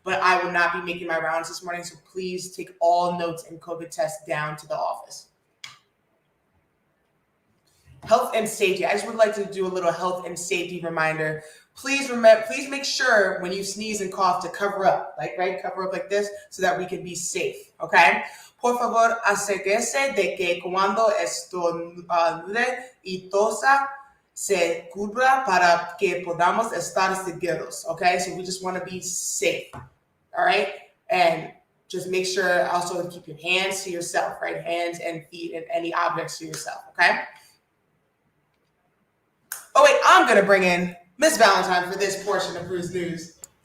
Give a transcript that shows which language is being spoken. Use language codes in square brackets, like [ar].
[en] But I will not be making my rounds this morning, so please take all notes and COVID tests down to the office. Health and safety. I just would like to do a little health and safety reminder. Please make sure when you sneeze and cough to cover up, cover up like this so that we can be safe, okay? [es] Por favor, asegúrese de que cuando estornude y tosa se cubra para que podamos estar seguros, okay? [en] So we just want to be safe, all right? And just make sure also to keep your hands to yourself, right? Hands and feet and any objects to yourself, okay? Oh, wait, I'm going to bring in Miss Valentine for this portion of Roos News.